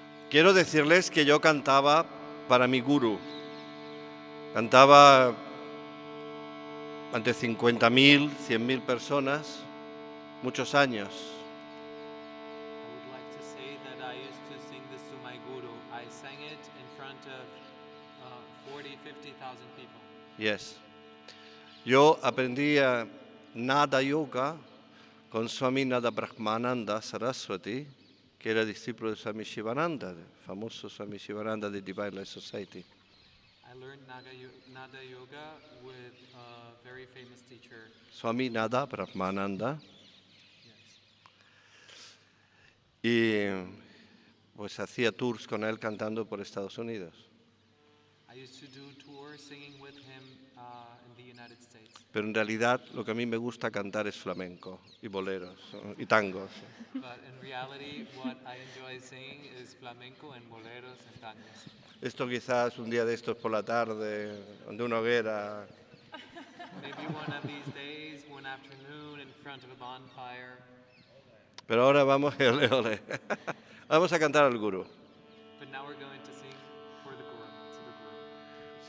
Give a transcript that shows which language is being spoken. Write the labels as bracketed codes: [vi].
[es] Quiero decirles que yo cantaba para mi gurú. Cantaba ante 50.000, 100.000 personas, muchos años. [en] I would like to say that I used to sing this to my guru. I sang it in front of 40,000-50,000 people. [es] Yes. Yo aprendí Nada Yoga con Swami Nada Brahmananda Saraswati, que era discípulo de Swami Shivananda, el famoso Swami Shivananda de Divine Life Society. [en] I learned Nada Yoga with a very famous teacher. Swami Nada Brahmananda. Yes. [es] Y pues hacía tours con él cantando por Estados Unidos. [en] I used to do tours singing with him in the United States. [es] Pero en realidad lo que a mí me gusta cantar es flamenco y boleros y tangos. [en] But in reality, what I enjoy singing is flamenco and boleros and tangos. [es] Esto quizás un día de estos por la tarde, de una hoguera. [en] Maybe one of these days, one afternoon, in front of a bonfire. [es] Pero ahora vamos, ole, ole. Vamos a cantar al gurú. [en] But now we're going to sing for the guru, to the guru.